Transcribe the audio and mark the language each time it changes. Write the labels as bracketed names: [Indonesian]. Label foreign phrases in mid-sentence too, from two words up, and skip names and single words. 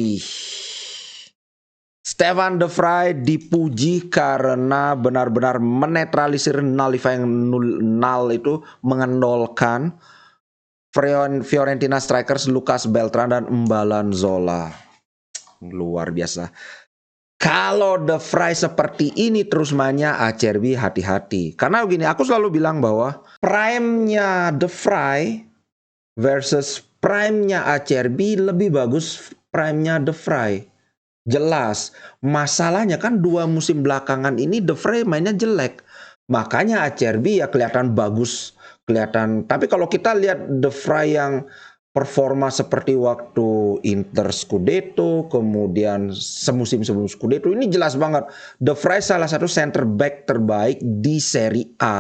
[Indonesian] Stefan de Vrij dipuji karena benar-benar menetralisir [English] nullifying null [Indonesian] itu, mengendolkan Fiorentina strikers Lucas Beltran dan Mbalan Zola. Luar biasa. Kalau de Vrij seperti ini terus mainnya, Acerbi hati-hati. Karena begini, aku selalu bilang bahwa prime-nya de Vrij versus prime-nya Acerbi lebih bagus prime-nya de Vrij. Jelas. Masalahnya kan 2 musim belakangan ini De Vrij mainnya jelek. Makanya Acerbi ya kelihatan bagus, kelihatan tapi kalau kita lihat De Vrij yang performa seperti waktu Inter Scudetto, kemudian semusim sebelum Scudetto, ini jelas banget De Vrij salah satu [English] center back [Indonesian] terbaik di Serie A.